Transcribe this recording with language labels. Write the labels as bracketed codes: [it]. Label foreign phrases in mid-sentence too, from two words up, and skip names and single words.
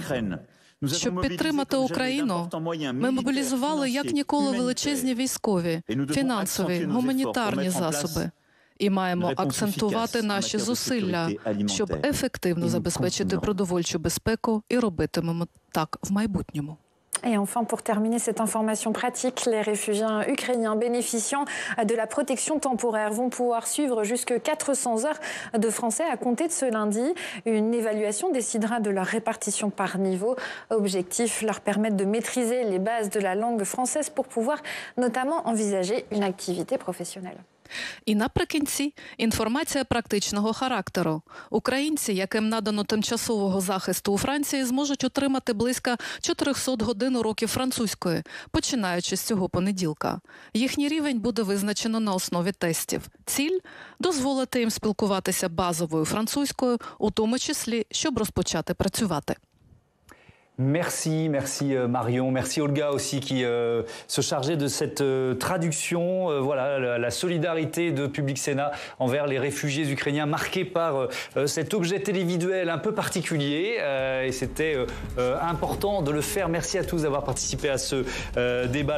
[uk] Щоб підтримати Україну, ми мобілізували як ніколи величезні військові, фінансові, гуманітарні засоби. І маємо акцентувати наші зусилля, щоб ефективно забезпечити продовольчу безпеку, і робитимемо так в майбутньому. [fr] Et enfin, pour terminer cette information pratique, les réfugiés ukrainiens bénéficiant de la protection temporaire vont pouvoir suivre jusque 400 heures de français à compter de ce lundi. Une évaluation décidera de leur répartition par niveau. Objectif, leur permettre de maîtriser les bases de la langue française pour pouvoir notamment envisager une activité professionnelle. [uk] І наприкінці інформація практичного характеру. Українці, яким надано тимчасового захисту у Франції, зможуть отримати близько 400 годин уроків французької, починаючи з цього понеділка. Їхній рівень буде визначено на основі тестів. Ціль – дозволити їм спілкуватися базовою французькою, у тому числі, щоб розпочати працювати. [fr] Merci, merci Marion, merci Olga aussi qui se chargeait de cette traduction. Voilà, la solidarité de Public Sénat envers les réfugiés ukrainiens marqués par cet objet télévisuel un peu particulier. Et c'était important de le faire. Merci à tous d'avoir participé à ce débat.